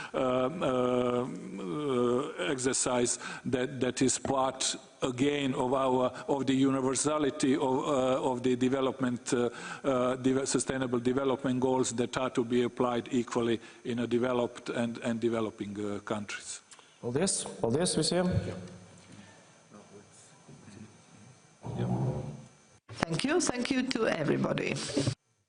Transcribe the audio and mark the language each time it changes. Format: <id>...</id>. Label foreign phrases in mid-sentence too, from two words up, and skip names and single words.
<en>exercise that is part again of the universality of the sustainable development goals that are to be applied equally in a developed and developing countries.</en> <lv>Paldies. Paldies visiem.</lv> <en>Thank you to everybody.</en>